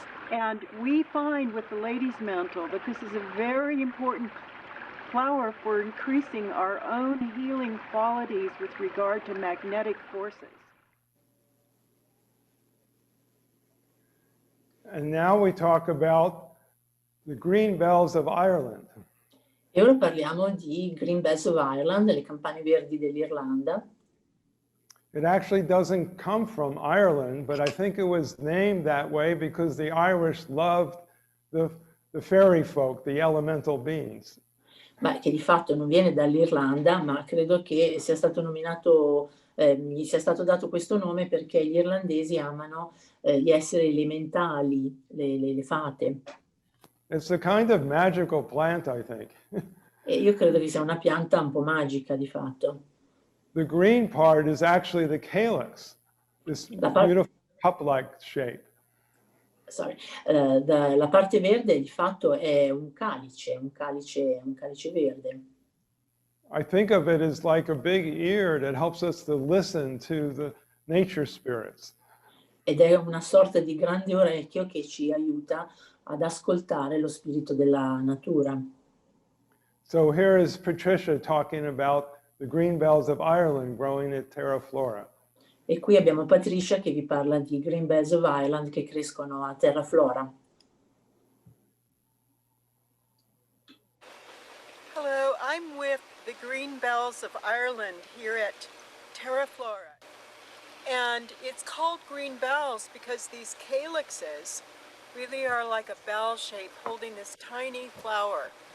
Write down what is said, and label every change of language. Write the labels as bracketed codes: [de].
[en] And we find with the lady's mantle that this is a very important flower for increasing our own healing qualities with regard to magnetic forces. And now we talk about the green bells of Ireland. [it] E ora parliamo di Green Bells of Ireland, le campane verdi dell'Irlanda. [en] It actually doesn't come from Ireland, but I think it was named that way because the Irish loved the fairy folk, the elemental beings. [it] Ma che di fatto non viene dall'Irlanda, ma credo che sia stato nominato, gli sia stato dato questo nome perché gli irlandesi amano gli esseri elementali, le fate. [en] It's a kind of magical plant, I think. [it] E io credo che sia una pianta un po' magica di fatto. [en] The green part is actually the calyx, this beautiful cup-like shape. [it] La parte verde di fatto è un calice verde. [en] I think of it as like a big ear that helps us to listen to the nature spirits. [it] Ed è una sorta di grande orecchio che ci aiuta ad ascoltare lo spirito della natura. [en] So here is Patricia talking about the green bells of Ireland growing at Terra Flora. [it] E qui abbiamo Patricia che vi parla di Green Bells of Ireland che crescono a Terra Flora. [en] Hello, I'm with the Green Bells of Ireland here at Terra Flora. And it's called green bells because these calyxes really are like a bell shape holding this tiny flower.